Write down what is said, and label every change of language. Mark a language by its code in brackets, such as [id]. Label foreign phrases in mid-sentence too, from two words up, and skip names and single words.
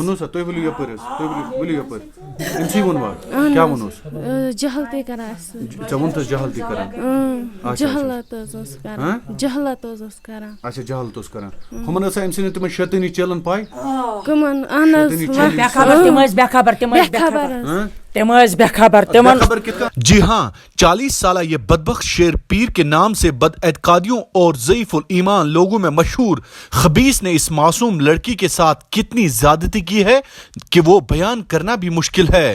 [ks] ونو سا تُہۍ ؤلِو یپٲرۍ حظ تُہۍ ؤلِو یپٲرۍ أمسٕے ووٚنوا کیٛاہ ووٚنوس جہلتی کران اَسہِ. ژےٚ ووٚنتھس جہلتی کران. جہلت حظ اوس کران جہلت حظ اوس کران. اچھا جہلت اوس کران. ہُمن ٲسا أمۍ سٕنٛدٮ۪ن تِمن شیطٲنی چیلن پاے کٕمن اہن حظ [ur] جی ہاں 40 سالہ یہ بدبخت شیر پیر کے نام سے بد اعتقادیوں اور ضعیف الایمان لوگوں میں مشہور خبیث نے اس معصوم لڑکی کے ساتھ کتنی زیادتی کی ہے کہ وہ بیان کرنا بھی مشکل ہے.